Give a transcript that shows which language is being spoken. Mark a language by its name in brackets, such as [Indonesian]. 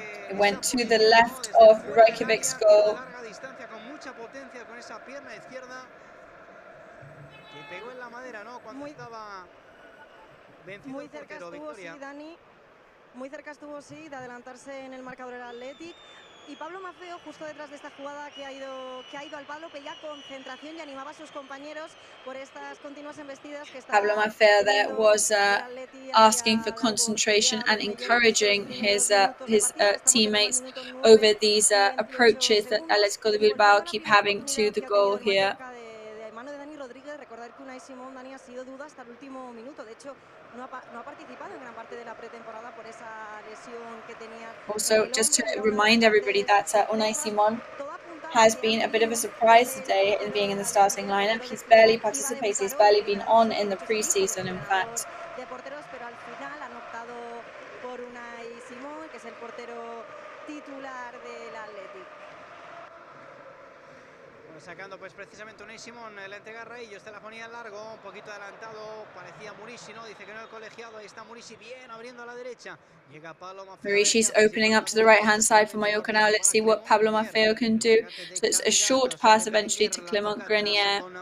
[English] It went to the left of Rajkovic's goal. [Spanish] Larga distancia con mucha potencia con esa pierna izquierda que pegó en la madera, ¿no? Cuando estaba vencido. Muy cerca estuvo, sí, Dani. Muy cerca estuvo, sí, de adelantarse en el marcador del Athletic. Y Pablo Maffeo, justo detrás de esta jugada que ha ido al palo, pedía concentración y animaba a sus compañeros por estas continuas embestidas que [English] Pablo Maffeo there was asking for concentration and encouraging his teammates over these approaches that Athletic de Bilbao keep having to the goal here. [Spanish] Mano de Dani Rodríguez, recordar que Unai Simón, Dani, ha sido duda hasta el último minuto. De hecho, no ha participado en gran parte de la pretemporada por esa lesión que tenía. [English] Also, just to remind everybody that Unai Simón has been a bit of a surprise today in being in the starting lineup. He's barely participated, he's barely been on in the preseason, in fact. [Spanish] De porteros, pero al final han optado por Unai Simón, que es el portero titular del Athletic. Sacando pues precisamente Unai Simón, la entrega a Raillo, este la ponía largo, un poquito adelantado, parecía Murici, ¿no? Dice que no el colegiado, ahí está Murici bien abriendo a la derecha. Llega Pablo Maffeo. [English] Murici's opening up to the right hand side for Mallorca now. Let's see what Pablo Maffeo can do. So it's a short pass eventually to Clement Grenier.